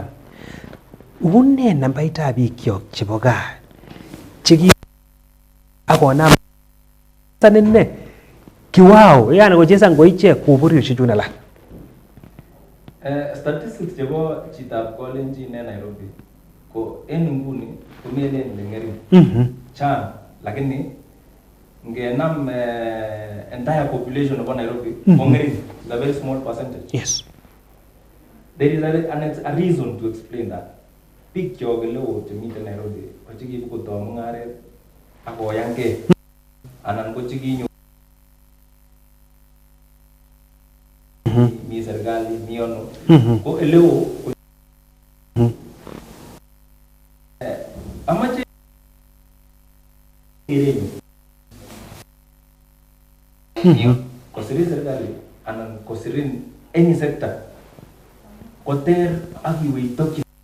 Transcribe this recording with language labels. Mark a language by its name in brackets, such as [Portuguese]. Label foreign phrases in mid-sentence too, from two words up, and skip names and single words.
[Kalenjin] Une nambaitab bikyok chebo gaa cheki akonam sanine kiwao, yani kochesan ko ichek koborioshek chun alak. Statistics chebo chitab Kalenjin en Nairobi ko en nguni komelen ngering chang, lakini ngenam [English] entire population of Nairobi [Kalenjin] ko ngering, [English] is a very small percentage. Yes. There is a reason to explain that. [Kalenjin] Biik kyok eleo chemiten Nairobi ko chekibukotoi mung'aret akoyankei anan ko chekinyo mi serikali mi ono ko eleo amache kosirin serikali anan kosirin [English] any sector [Kalenjin] koter ak iwe itokyi